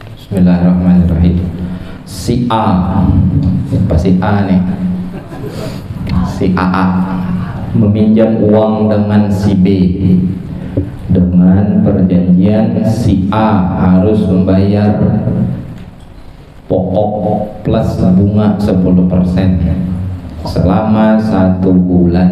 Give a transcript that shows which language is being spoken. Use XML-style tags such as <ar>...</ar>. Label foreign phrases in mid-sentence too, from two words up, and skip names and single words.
<ar>Bismillahirrahmanirrahim.</ar> <id>Si A, siapa si A nih? Si AA meminjam uang dengan si B dengan perjanjian si A harus membayar pokok plus bunga 10% selama 1 bulan.</id>